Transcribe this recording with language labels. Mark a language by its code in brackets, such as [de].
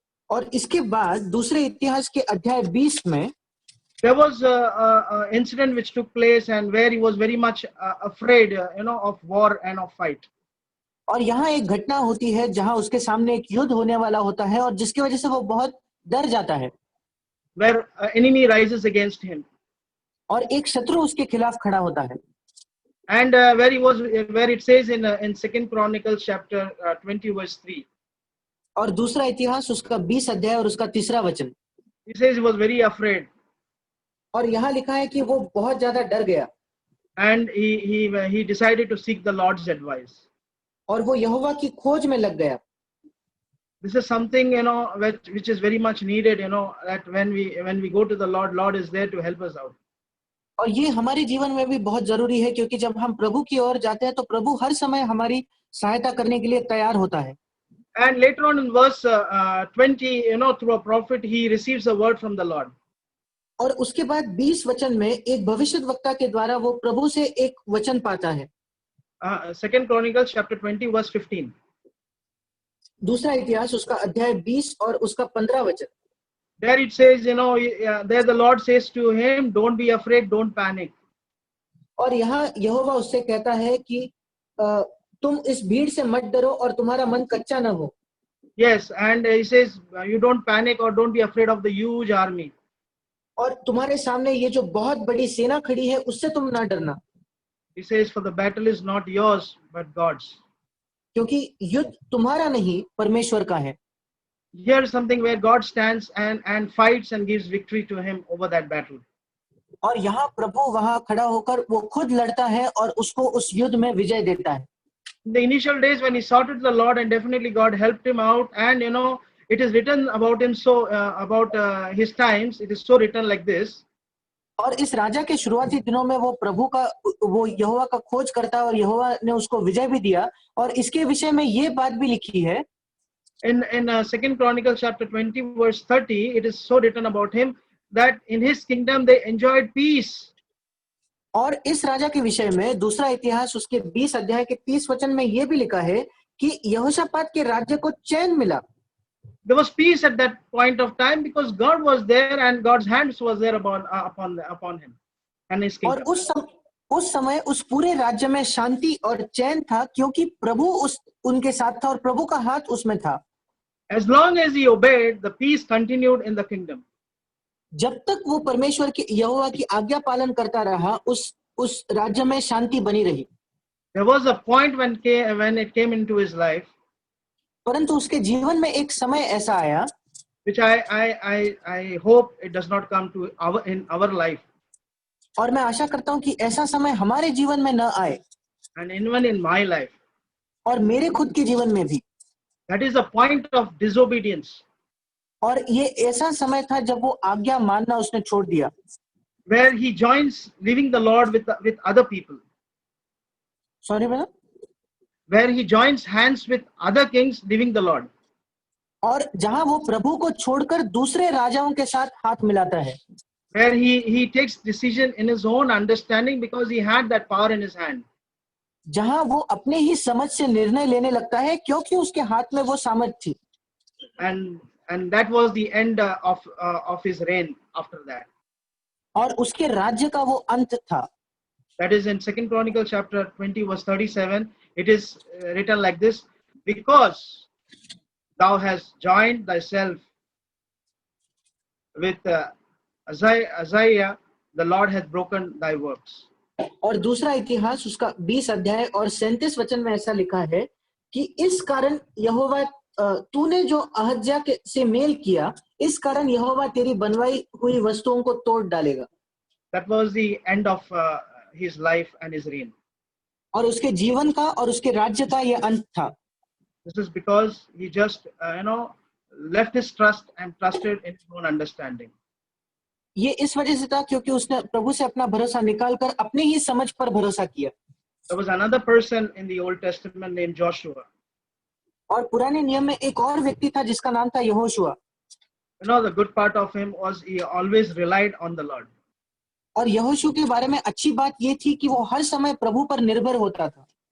[hi] और इसके बाद दूसरे इतिहास के अध्याय 20 में [en] there was a incident which took place, and where he was very much afraid you know, of war and of fight. [hi] और यहाँ एक घटना होती है जहाँ उसके सामने एक युद्ध होने वाला होता है, और जिसकी वजह से वो बहुत डर जाता है। [en] Where enemy rises against him, [hi] और एक शत्रु उसके खिलाफ खड़ा होता है। [en] and where it says in Second Chronicles chapter 20 verse 3. [hi] और दूसरा इतिहास उसका 20 अध्याय और उसका 3रा वचन, [en] He says he was very afraid, [hi] और यहाँ लिखा है कि वो बहुत ज्यादा डर गया, [en] and he decided to seek the Lord's advice. [hi] और वो यहोवा की खोज में लग गया। [en] This is something, you know, which is very much needed, you know, that when we go to the Lord is there to help us out. [hi] और ये हमारे जीवन में भी बहुत जरूरी है, क्योंकि जब हम प्रभु की ओर जाते हैं तो प्रभु हर समय हमारी सहायता करने के लिए तैयार होता है। [en] And later on in verse 20, you know, through a prophet he receives a word from the Lord. [hi] और उसके बाद 20 वचन में एक भविष्यद्वक्ता के द्वारा वो प्रभु से एक वचन पाता है। [en] Second Chronicles chapter 20 verse 15. [hi] दूसरा इतिहास उसका अध्याय 20 और उसका 15 वचन। [en] There it says, you know, there the Lord says to him, don't be afraid, don't panic. [hi] और यहाँ यहोवा उससे कहता है कि तुम इस भीड़ से मत डरो और तुम्हारा मन कच्चा न हो। [en] Yes, and he says you don't panic or don't be afraid of the huge army. [hi] और तुम्हारे सामने ये जो बहुत बड़ी सेना खड़ी है उससे तुम ना डरना। [en] He says, for the battle is not yours but God's. [hi] क्योंकि युद्ध तुम्हारा नहीं परमेश्वर का है। [en] Here is something where God stands and fights and gives victory to him over that battle. [hi] और यहाँ प्रभु वहां खड़ा होकर वो खुद लड़ता है और उसको उस युद्ध में विजय देता है। [en] In the initial days when he sought the Lord, and definitely God helped him out, and you know, it is written about him, so about his times, it is so written like this. [hi] और इस राजा के शुरुआती दिनों में वो प्रभु का, वो यहोवा का खोज करता है और यहोवा ने उसको विजय भी दिया, और इसके विषय में ये बात भी लिखी है। [en] In Second Chronicles chapter 20 verse 30, it is so written about him that in his kingdom they enjoyed peace. [hi] और इस राजा के विषय में दूसरा इतिहास उसके 20 अध्याय के 30 वचन में ये भी लिखा है कि यहोशापात के राज्य को चैन मिला। [en] There was peace at that point of time because God was there and God's hands was there upon him and his kingdom. [hi] और उस समय उस पूरे राज्य में शांति और चैन था, क्योंकि प्रभु उनके साथ था और प्रभु का हाथ उसमें था। [en] As long as he obeyed, the peace continued in the kingdom. [hi] जब तक वो परमेश्वर की यहोवा की आज्ञा पालन करता रहा, उस राज्य में शांति बनी रही। [en] There was a point when it came into his life. [hi] परंतु उसके जीवन में एक समय ऐसा आया, [en] which I hope it does not come to our life, [hi] और मैं आशा करता हूं कि ऐसा समय हमारे जीवन में न आए, [en] and even in my life. [hi] और मेरे खुद के जीवन में भी। [en] That is a point of disobedience, [hi] और ये ऐसा समय था जब वो आज्ञा मानना उसने छोड़ दिया, [en] where he joins living the Lord with other people, sorry madam, where he joins hands with other kings living the Lord. [hi] और जहां वो प्रभु को छोड़कर दूसरे राजाओं के साथ हाथ मिलाता है, [en] Where he takes decision in his own understanding because he had that power in his hand. [hi] जहां वो अपने ही समझ से निर्णय लेने लगता है क्योंकि उसके हाथ में वो सामर्थ थी। [en] And that was the end of his reign after that. [hi] और उसके राज्य का वो अंत था। [en] That is in 2 Chronicles chapter 20 verse 37. It is written like this: because thou hast joined thyself with Uzziah, the Lord hath broken thy works. [hi] और दूसरा इतिहास उसका 20 अध्याय और 37 वचन में ऐसा लिखा है कि इस कारण यहोवा, तूने जो अहज्या से मेल किया, इस कारण यहोवा तेरी बनवाई हुई वस्तुओं को तोड़ डालेगा। [en] That was the end of his life and his reign. [hi] और उसके जीवन का और उसके राज्य का यह अंत था। [en] This is because he just left his trust and trusted in his own understanding. [hi] ये इस वजह से था क्योंकि उसने प्रभु से अपना भरोसा निकालकर अपनी ही समझ पर भरोसा किया। [en] There was another person in the Old Testament named Joshua. [hi] और पुराने नियम में एक और व्यक्ति था जिसका नाम था Yehoshua. [en] The good part of him was he always relied on the Lord. [hi] और यहोशू के बारे में अच्छी बात ये थी कि वो हर समय प्रभु पर निर्भर होता था।